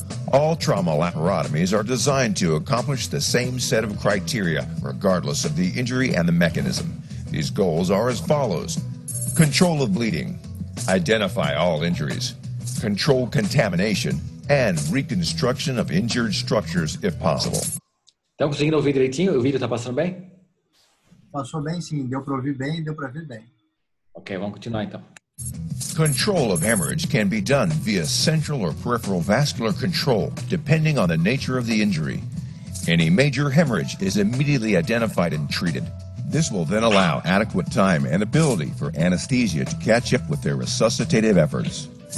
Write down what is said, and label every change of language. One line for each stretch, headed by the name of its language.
English: All trauma laparotomies are designed to accomplish the same set of criteria, regardless of the injury and the mechanism. These goals are as follows: control of bleeding, identify all injuries, control contamination, and reconstruction of injured structures if possible.
Portuguese: Estão conseguindo ouvir direitinho? O vídeo está passando bem? Passou bem, sim. Deu para ouvir bem, deu para ver bem. Ok, vamos continuar então.
English: Control of hemorrhage can be done via central or peripheral vascular control, depending on the nature of the injury. Any major hemorrhage is immediately identified and treated. This will then allow adequate time and ability for anesthesia to catch up with their resuscitative efforts.